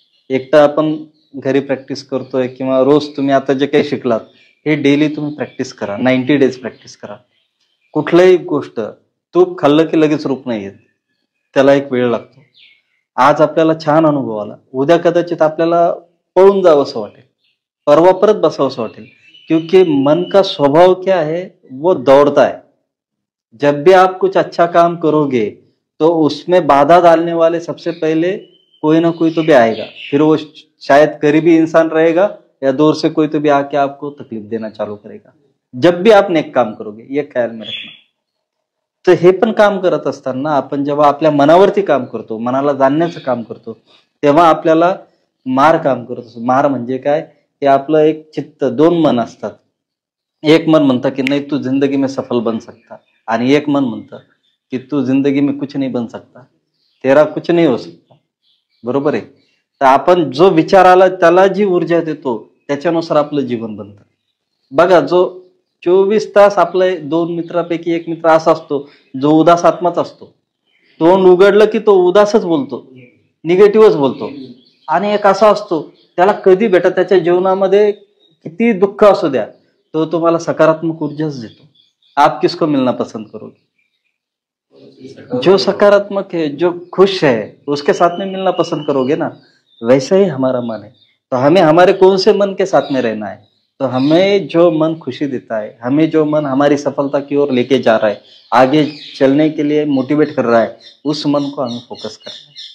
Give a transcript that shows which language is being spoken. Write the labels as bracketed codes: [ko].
[mr] एकटं आपण घरी प्रॅक्टिस करतोय, किंवा रोज तुम्ही आता जे काही शिकलात हे डेली तुम्ही प्रॅक्टिस करा. 90 डेज प्रॅक्टिस करा. कुठल्याही गोष्ट तूप खाल्लं की लगेच रूप नाही येत, त्याला एक वेळ लागतो. आज आपल्याला छान अनुभव आला, उद्या कदाचित आपल्याला पळून जावं असं वाटेल, परवा परत बसावं असं वाटेल. [hi] क्योंकि मन का स्वभाव क्या है, वो दौड़ता है. जब भी आप कुछ अच्छा काम करोगे तो उसमें बाधा डालने वाले सबसे पहले कोई ना कोई तो भी आएगा. फिर वो शायद करीबी इंसान रहेगा, या दूर से कोई तो भी आके आपको तकलीफ देना चालू करेगा. जब भी आप नेक काम करोगे, ये ख्याल में रखना. [mr] तर हे पण काम करत असताना आपण जेव्हा आपल्या मनावरती काम करतो, मनाला जाणण्याचं काम करतो, तेव्हा आपल्याला मार काम करत असतो. मार म्हणजे काय, की आपलं एक चित्त, 2 मन असतात. एक मन म्हणतं की [hi] नाही तू जिंदगी में सफल बन सकता, [mr] आणि एक मन म्हणतं की [hi] तू जिंदगी में कुछ नहीं बन सकता, तेरा कुछ नहीं हो सकता. [mr] बरोबर आहे. तर आपण जो विचाराला त्याला जी ऊर्जा देतो त्याच्यानुसार आपलं जीवन बनतं. बघा, जो 24 तास आपल्या 2 मित्रापैकी एक मित्र असा असतो जो उदास आत्माच असतो. तोंड उघडलं की तो उदासच बोलतो, निगेटिव्हच बोलतो. आणि एक असा असतो त्याला कधी भेटा, त्याच्या जीवनामध्ये किती दुःख असू द्या, तो तुम्हाला सकारात्मक ऊर्जाच देतो. [hi] आप किसको मिलना पसंद करोगे? जो सकारात्मक है, जो खुश है, उसके साथ में मिलना पसंद करोगे ना. वैसा ही हमारा मन है. तो हमें हमारे कौन से मन के साथ में रहना है? तो हमें जो मन खुशी देता है, हमें जो मन हमारी सफलता की ओर लेके जा रहा है, आगे चलने के लिए मोटिवेट कर रहा है, उस मन को हमें फोकस करना है.